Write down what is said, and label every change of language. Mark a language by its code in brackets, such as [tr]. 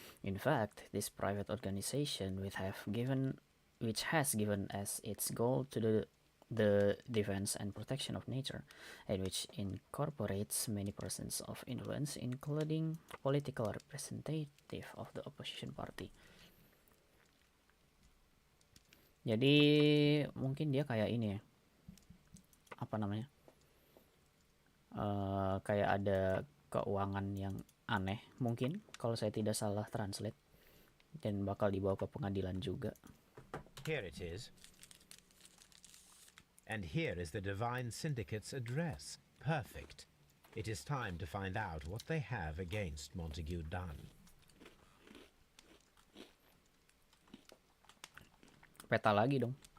[en] In fact, this private organization which has given as its goal to the defense and protection of nature, and which incorporates many persons of influence, including political representative of the opposition party. [id] Jadi mungkin dia kayak ini ya, apa namanya, kayak ada keuangan yang aneh mungkin kalau saya tidak salah translate, dan bakal dibawa ke pengadilan juga. [en] Here it is. And here is the Divine Syndicate's address. Perfect. It is time to find out what they have against Montague Dunn. [id] Peta lagi dong.